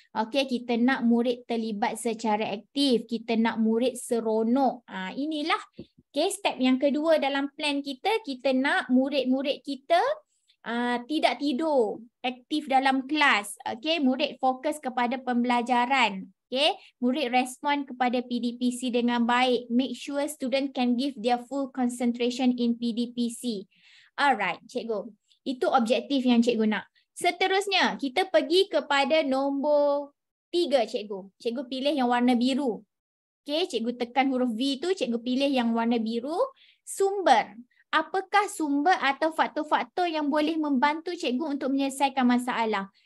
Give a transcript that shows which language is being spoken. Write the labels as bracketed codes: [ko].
[ms] Okey, kita nak murid terlibat secara aktif, kita nak murid seronok. Inilah step yang kedua dalam plan kita. Kita nak murid-murid kita tidak tidur, aktif dalam kelas. Okey, murid fokus kepada pembelajaran. Okay, murid respon kepada PDPC dengan baik. [en] Make sure student can give their full concentration in PDPC. Alright, cikgu. [ms] Itu objektif yang cikgu nak. Seterusnya, kita pergi kepada nombor 3, cikgu. Cikgu pilih yang warna biru. Okay, cikgu tekan huruf V tu, cikgu pilih yang warna biru. Sumber. Apakah sumber atau faktor-faktor yang boleh membantu cikgu untuk menyelesaikan masalah?